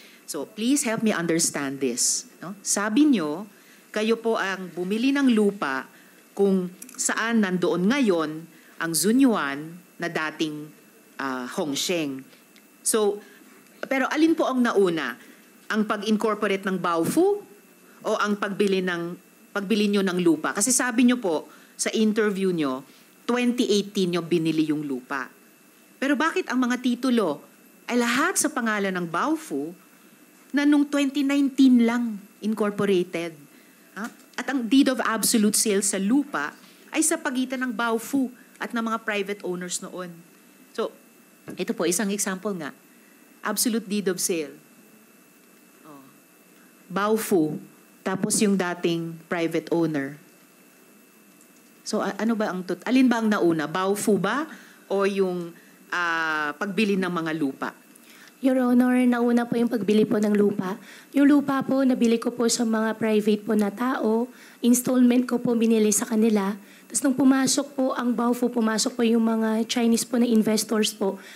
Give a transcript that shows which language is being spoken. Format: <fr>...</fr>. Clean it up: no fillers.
<en>So, please help me understand this. No?</en> <tl>Sabi nyo, kayo po ang bumili ng lupa kung saan nandoon ngayon ang Zunyuan na dating Hongsheng. So, pero alin po ang nauna? Ang pag-incorporate ng Baofu o ang pagbili nyo ng lupa? Kasi sabi nyo po sa interview nyo, 2018 nyo binili yung lupa. Pero bakit ang mga titulo ay lahat sa pangalan ng Baofu na nung 2019 lang incorporated? At ang deed of absolute sale sa lupa ay sa pagitan ng Baofu at ng mga private owners noon. So, ito po, isang example nga. Absolute deed of sale. Baofu, tapos yung dating private owner. So, ano ba alin ba ang nauna? Baofu ba o yung pagbili ng mga lupa? Your Honor, nauna po yung pagbili po ng lupa. Yung lupa po, nabili ko po sa mga private po na tao. Installment ko po binili sa kanila. Tapos nung pumasok po ang Baofu, pumasok po yung mga Chinese po na investors po.</tl>